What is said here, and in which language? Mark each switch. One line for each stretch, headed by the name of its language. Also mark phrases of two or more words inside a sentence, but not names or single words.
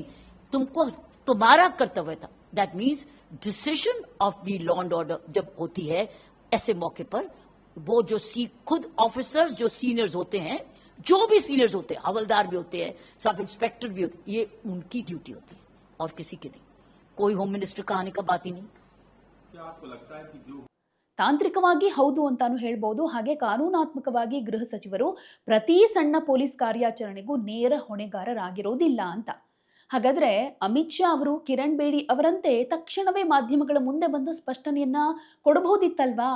Hindi: तुमको तुम्हारा कर्तव्य था।
English: that means decision of the law and order
Hindi: जब होती है ऐसे मौके पर, वो जो खुद ऑफिसर्स जो सीनियर्स होते हैं, जो भी सीनियर्स होते हैं, हवलदार भी होते हैं,
English: sub inspector
Hindi: भी होते हैं, ये उनकी ड्यूटी होती है और किसी की नहीं। कोई होम मिनिस्टर का आने का बात ही नहीं। क्या आपको लगता है कि जो
Kannada: ತಾಂತ್ರಿಕವಾಗಿ ಹೌದು ಅಂತಾನು ಹೇಳ್ಬೋದು. ಹಾಗೆ ಕಾನೂನಾತ್ಮಕವಾಗಿ ಗೃಹ ಸಚಿವರು ಪ್ರತಿ ಸಣ್ಣ ಪೊಲೀಸ್ ಕಾರ್ಯಾಚರಣೆಗೂ ನೇರ ಹೊಣೆಗಾರರಾಗಿರೋದಿಲ್ಲ ಅಂತ. ಹಾಗಾದ್ರೆ ಅಮಿತ್ ಶಾ ಅವರು ಕಿರಣ್ ಬೇಡಿ ಅವರಂತೆ ತಕ್ಷಣವೇ ಮಾಧ್ಯಮಗಳ ಮುಂದೆ ಬಂದು ಸ್ಪಷ್ಟನೆಯನ್ನ ಕೊಡಬಹುದಿತ್ತಲ್ವಾ?